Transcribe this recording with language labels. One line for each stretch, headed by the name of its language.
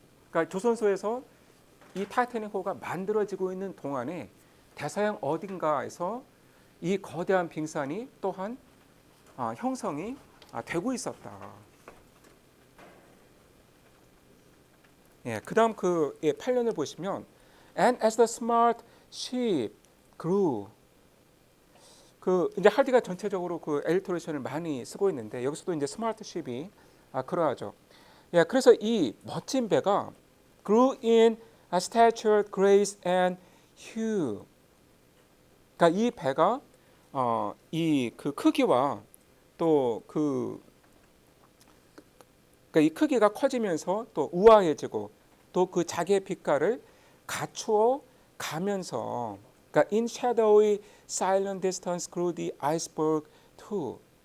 Korean: 그러니까 조선소에서 이 타이타닉 호가 만들어지고 있는 동안에 대서양 어딘가에서 이 거대한 빙산이 또한 형성이 되고 있었다. 예, 그다음 그 8년을 보시면
English: And as the smart ship grew.
Korean: 그 이제 할디가 전체적으로 그 엘리터레이션을 많이 쓰고 있는데 여기서도 이제 스마트 쉽이 그러하죠. 예, 그래서 이 멋진 배가
English: grew in stature, grace and hue.
Korean: 그러니까 이 배가 이 그 크기와 또 그러니까 이 크기가 커지면서 또 우아해지고 또 그 자기의 빛깔을 갖추어 가면서 그러니까
English: in shadowy silent distance grew the iceberg too.